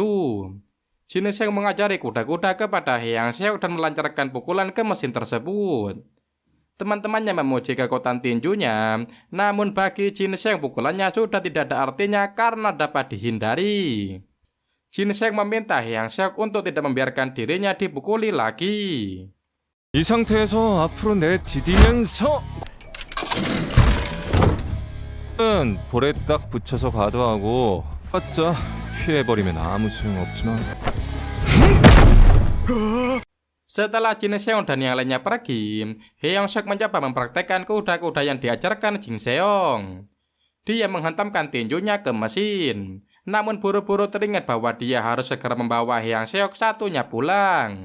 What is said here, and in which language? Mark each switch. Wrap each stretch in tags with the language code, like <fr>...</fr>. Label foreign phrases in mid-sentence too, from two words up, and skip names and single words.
<id>Jin-seong mengajari kuda-kuda kepada Hyung-sik dan melancarkan pukulan ke mesin tersebut. Teman-temannya memuji kekuatan tinjunya, namun bagi Jin-seong pukulannya sudah tidak ada artinya karena dapat dihindari. Jin-seong meminta Hyung-sik untuk tidak membiarkan dirinya dipukuli lagi.</id> <ko>이 상태에서 앞으로 내디디면서 볼에 딱 붙여서 가도하고 봤자 피해버리면 아무 소용없지만.</ko> <id>Setelah Jin-seong dan yang lainnya pergi, Hyung-sik mencoba mempraktekkan kuda-kuda yang diajarkan Jin-seong. Dia menghantamkan tinjunya ke mesin, namun buru-buru teringat bahwa dia harus segera membawa Hyung-sik satunya pulang.</id>